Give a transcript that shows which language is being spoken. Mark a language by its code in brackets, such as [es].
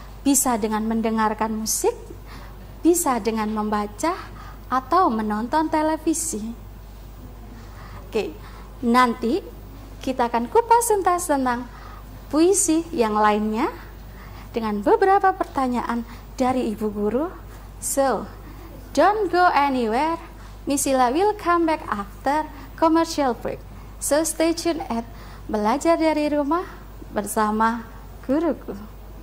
[id] Bisa dengan mendengarkan musik, bisa dengan membaca atau menonton televisi. Oke, nanti kita akan kupas tuntas tentang puisi yang lainnya dengan beberapa pertanyaan dari Ibu Guru. [en] So, don't go anywhere. Miss Ila will come back after commercial break. So stay tuned at Belajar dari Rumah bersama guruku.